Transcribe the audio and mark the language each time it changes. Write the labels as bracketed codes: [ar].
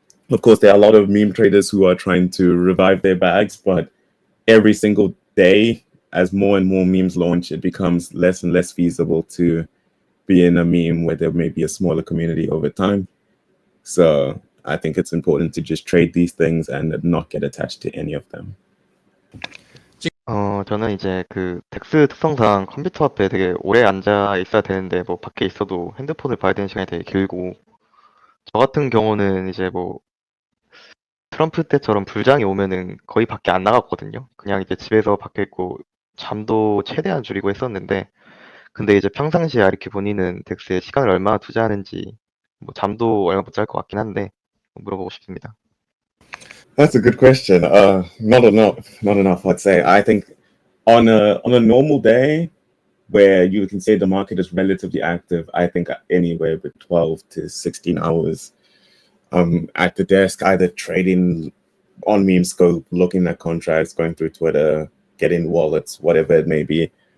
[en] Of course, there are a lot of meme traders who are trying to revive their bags, but every single day, as more and more memes launch, it becomes less and less feasible to be in a meme where there may be a smaller community over time. So I think it's important to just trade these things and not get attached to any of them. [ko] 저는 이제 그 덱스 특성상 컴퓨터 앞에 되게 오래 앉아 있어야 되는데 뭐 밖에 있어도 핸드폰을 봐야 되는 시간이 되게 길고 저 같은 경우는 이제 뭐 트럼프 때처럼 불장이 오면은 거의 밖에 안 나갔거든요. 그냥 이제 집에서 밖에 있고 잠도 최대한 줄이고 했었는데 근데 이제 평상시에 이렇게 본인은 덱스에 시간을 얼마나 투자하는지 뭐 잠도 얼마 못 잘 것 같긴 한데 물어보고 싶습니다. [en] That's a good question. Not enough. I'd say. I think on a normal day where you can say the market is relatively active, I think anywhere with 12 to 16 hours at the desk, either trading on meme scope, looking at contracts, going through Twitter, getting wallets, whatever it may be.